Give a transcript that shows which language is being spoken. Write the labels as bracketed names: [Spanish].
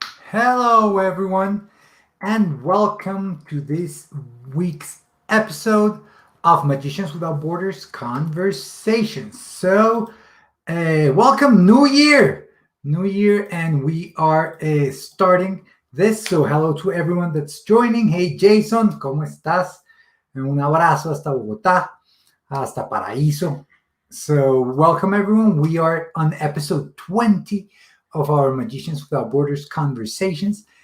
[English] Hello, everyone, and welcome to this week's episode of Magicians Without Borders Conversations. Welcome, New Year, and we are starting this. So, hello to everyone that's joining. [Spanish] Hey, Jason, ¿cómo estás? Un abrazo hasta Bogotá, hasta Paraíso. [English] So, welcome, everyone. We are on episode 20 of our Magicians Without Borders Conversations.